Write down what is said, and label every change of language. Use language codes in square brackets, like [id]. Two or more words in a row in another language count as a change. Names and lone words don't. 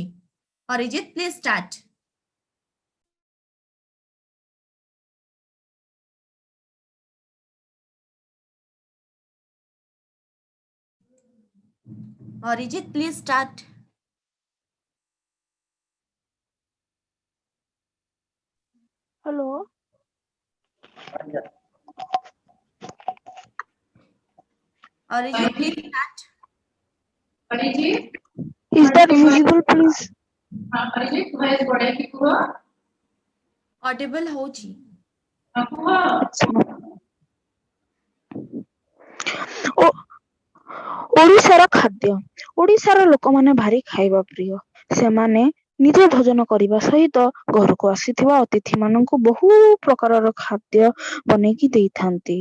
[en] Arijit please start. Arijit please start. हेलो Arijit please start. अरिजित Is that visible please? [or] ହଁ ଅରିଜିତ ଭଏସ ବଢେ କି କୁହ ଅଡିବଲ ହଉଛି ଓଡ଼ିଶାର ଖାଦ୍ୟ ଓଡ଼ିଶାର ଲୋକ ମାନେ ଭାରି ଖାଇବା ପ୍ରିୟ ସେମାନେ ନିଜେ ଭୋଜନ କରିବା ସହିତ ଘର କୁ ଆସିଥିବା ଅତିଥି ମାନଙ୍କୁ ବହୁ ପ୍ରକାରର ଖାଦ୍ୟ ବନେଇକି ଦେଇଥାନ୍ତି।